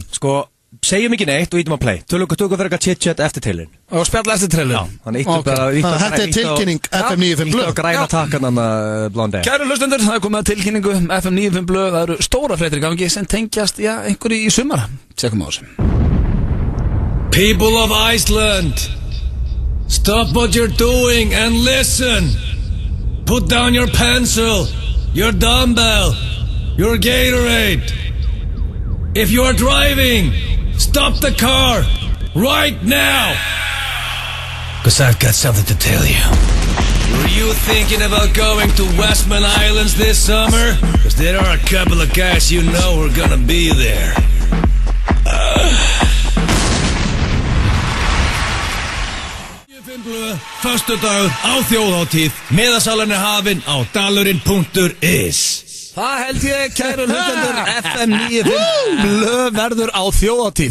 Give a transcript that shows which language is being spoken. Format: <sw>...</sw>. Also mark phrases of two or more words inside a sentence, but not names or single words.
<is>Sko, segjum ekki neitt og ítum að play. Tökum fyrir eitthvað chit-chat eftir trailerin. Og spjalla eftir trailerin. Þannig þetta tilkynning FM 95 Blöð. Ítt á græna takkan blóndi. Kæru hlustendur, það komið að tilkynningu FM 95 Blöð. Það eru stóra fréttir í gangi sem tengjast, einhverju í sumar. Tjekkum á þessu.</is> <en>People of Iceland, stop what you're doing and listen. Put down your pencil, your dumbbell, your Gatorade. If you are driving, stop the car right now. Because I've got something to tell you. Were you thinking about going to Westman Islands this summer? Because there are a couple of guys you know who are gonna be there.</en> <is>Föstudagur á þjóðhátíð. Miðasalan hafin á dalurinn.is. Það held ég, kæru hlustendur, FM 95 Blöð verður á þjóðhátíð.</is>